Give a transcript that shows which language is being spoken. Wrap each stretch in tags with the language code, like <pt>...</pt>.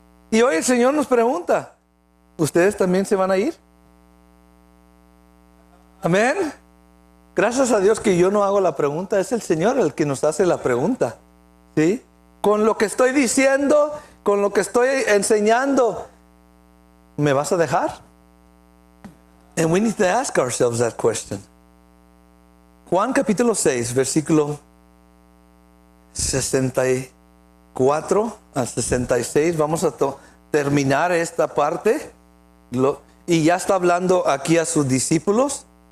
<es>Y hoy el Señor nos pregunta, ¿ustedes también se van a ir? Amén. Gracias a Dios que yo no hago la pregunta, es el Señor el que nos hace la pregunta. ¿Sí? Con lo que estoy diciendo, con lo que estoy enseñando, ¿me vas a dejar?</es> <en>And we need to ask ourselves that question.</en> <es>Juan capítulo 6, versículo 64 al 66. Vamos a terminar esta parte. Y ya está hablando aquí a sus discípulos.</es>